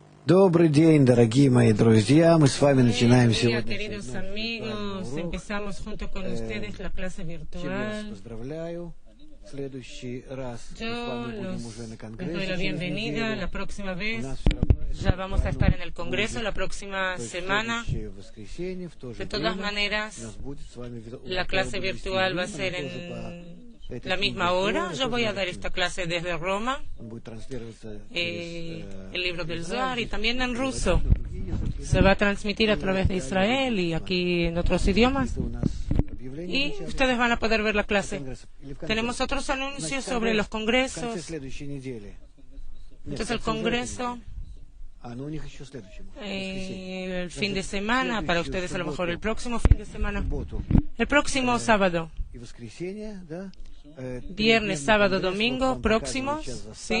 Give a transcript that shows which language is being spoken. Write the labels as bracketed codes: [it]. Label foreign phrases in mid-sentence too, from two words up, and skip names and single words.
[ru] Добрый день, дорогие мои друзья. Мы с вами начинаем [es] Buenos días, [ru] сегодня [es] queridos amigos. Empezamos junto con ustedes la clase [ru] Всем вас [es] virtual. [ru] поздравляю. В следующий раз мы с [es] Yo [ru] вами будем уже на [es] les doy [ru] конгрессе [es] la [ru] через [es] bienvenida. [ru] неделю. [es] La próxima [ru] У [es] vez [ru] нас все равно [es] ya vamos a estar en el Congreso [ru] будет, [es] la próxima [ru] то есть [es] semana. [ru] следующее воскресенье, в то же [es] De todas [ru] время, [es] maneras, [ru] у нас будет с вами [es] la clase virtual va a ser en la misma hora. Yo voy a dar esta clase desde Roma, [ru] Он будет транслироваться [es] el libro del Zohar, y también en ruso. Se va a transmitir a través de Israel y aquí en otros idiomas. Y ustedes van a poder ver la clase. Tenemos otros anuncios sobre los congresos. Entonces el congreso, el fin de semana, para ustedes a lo mejor el próximo fin de semana, el próximo sábado, viernes, sábado, domingo, próximos, ¿sí?